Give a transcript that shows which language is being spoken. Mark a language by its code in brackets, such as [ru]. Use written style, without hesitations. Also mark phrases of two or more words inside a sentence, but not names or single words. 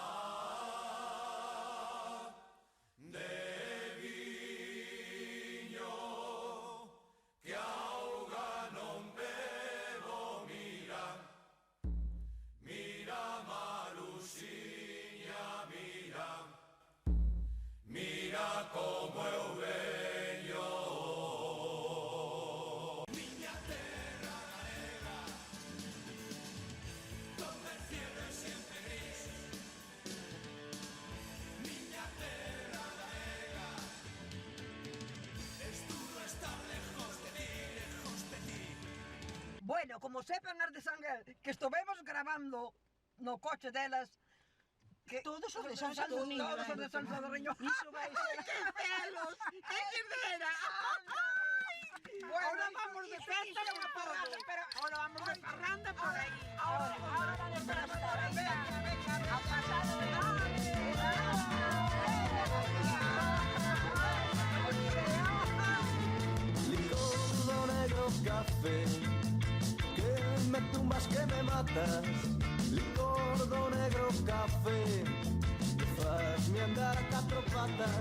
[gl] de viño que auga non bebo, mira, mira Maruxiña, mira, mira como eu veño. Miña terra galega, [es] donde el cielo es siempre gris. [gl] Miña terra galega, [es] es duro estar lejos de ti, lejos de ti. [gl] Bueno, como sepan as de Sanguel que estovemos grabando no coche delas, que Todos os de San Sadurniño, todos os de San Sadurniño. Iso vai ser. [es] ¡Qué pelos! ¡Qué querdera! Bueno, Ahora vamos de festa por todo. pero Ahora vamos de parranda por ahí. Ahora de festa, venga. Venga, A pasar [gl] Licor do negro café, que me tumbas, que me matas. Licor do negro café, que fazme andar a catro patas.